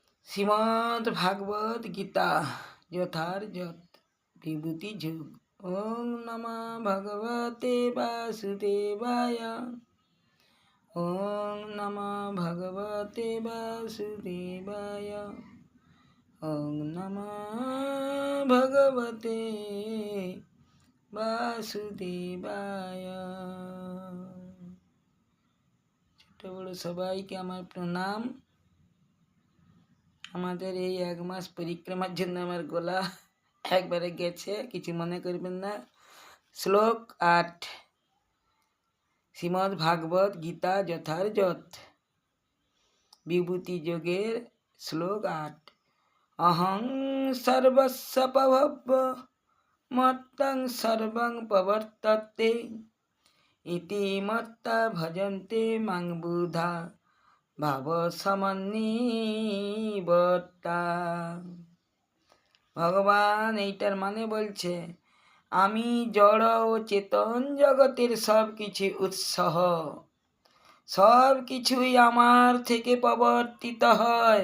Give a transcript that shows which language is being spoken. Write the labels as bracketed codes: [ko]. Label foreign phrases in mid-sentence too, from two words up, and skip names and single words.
[bn] শ্রীমদ্ ভাগবত গীতা যথার্থ বিভূতি যোগ। [sa] ওং নমঃ ভগবতে বাসুদেবায়। ওং নমঃ ভগবতে বাসুদেবায়। ওং নমঃ ভগবতে বাসুদেবায়। [bn] ছোট বড় সবাইকে আমার প্রণাম। আমাদের এই 1 মাস পরিক্রমার জন্য আমার গলা একবারে গেছে, কিছু মনে করবেন না। শ্লোক 8, শ্রীমদ্ ভাগবত গীতা যথার্থ বিভূতি যোগের শ্লোক 8। [sa] অহং সর্বস্ব প্রভব মত্তং সর্বং প্রবর্ততে ইতি মত্তা ভজন্তে মাং বুধা ভাব সমন্বিবর্তা। [bn] ভগবান এইটার মানে বলছে, আমি জড় ও চেতন জগতের সব কিছু উৎসাহ, সব কিছুই আমার থেকে প্রবর্তিত হয়।